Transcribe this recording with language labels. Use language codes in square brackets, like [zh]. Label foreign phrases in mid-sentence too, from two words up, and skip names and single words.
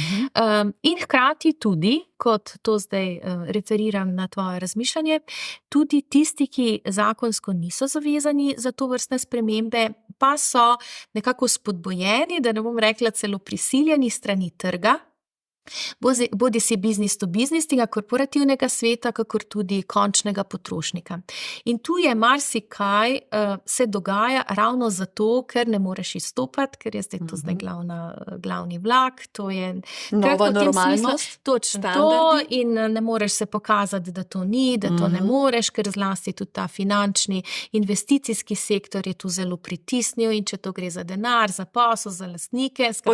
[sl] In hkrati tudi, kot to zdaj referiram na tvoje razmišljanje, tudi tisti, ki zakonsko niso zavezani za to vrstne spremembe, pa so nekako spodbujeni, da ne bom rekla celo prisiljeni strani trga, bodi si [en] business to business [sl] tega korporativnega sveta, kakor tudi končnega potrošnika. In tu je marsikaj se dogaja ravno zato, ker ne moreš izstopati, ker je zdaj to zdaj glavni vlak, to je nova normalnost, točno to, in ne moreš se pokazati, da to ni, da to ne moreš, ker zlasti tudi ta finančni investicijski sektor je tu zelo pritisnil in če to gre za denar, za posel, za lastnike, skratka,